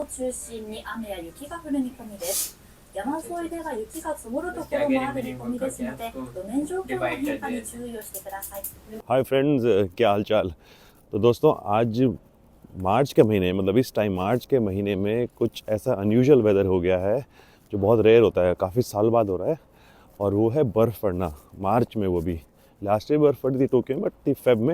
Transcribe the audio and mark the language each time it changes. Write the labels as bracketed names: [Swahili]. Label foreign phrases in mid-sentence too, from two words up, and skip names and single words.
[Japanese] 中心に雨や雪が降る見込みです。山沿いでは雪が積もるところもある見込みですので、路面状況の変化に注意をしてください。 [English] hi friends, [Hindi] क्या हाल चाल। तो दोस्तों आज मार्च के महीने मतलब इस टाइम मार्च के महीने में कुछ ऐसा [English] unusual weather [Hindi] हो गया है जो बहुत रेयर होता है, काफ़ी साल बाद हो रहा है। और वो है बर्फ़ पड़ना मार्च में। वो भी [English] last year [Hindi] बर्फ़ पड़ी थी टोक्यो में, [English] but Feb [Hindi] में।